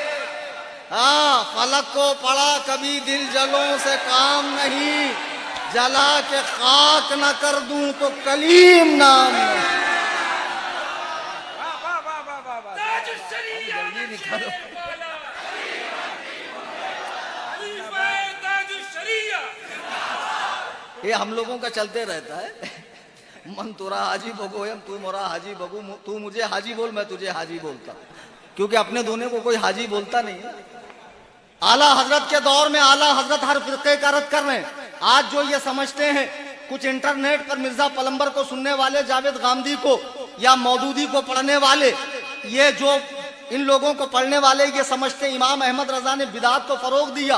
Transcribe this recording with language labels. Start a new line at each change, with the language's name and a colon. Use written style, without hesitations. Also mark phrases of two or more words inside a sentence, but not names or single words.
Urdu: ہاں, فلک کو پڑا کبھی دل جلوں سے کام نہیں, جلا کے خاک نہ کر دوں تو کلیم نام نہیں. یہ ہم لوگوں کا چلتے رہتا ہے,
Persian: من تورا حاجی بگویم تو مرا حاجی بگو,
Urdu: تو مجھے حاجی بول میں تجھے حاجی بولتا, کیونکہ اپنے دونے کو کوئی حاجی بولتا نہیں ہے. اعلیٰ حضرت کے دور میں اعلیٰ حضرت ہر فرقے کا رد کر رہے ہیں. آج جو یہ سمجھتے ہیں, کچھ انٹرنیٹ پر مرزا پلمبر کو سننے والے, جاوید غامدی کو یا مودودی کو پڑھنے والے, یہ جو ان لوگوں کو پڑھنے والے یہ سمجھتے امام احمد رضا نے بدعات کو فروغ دیا.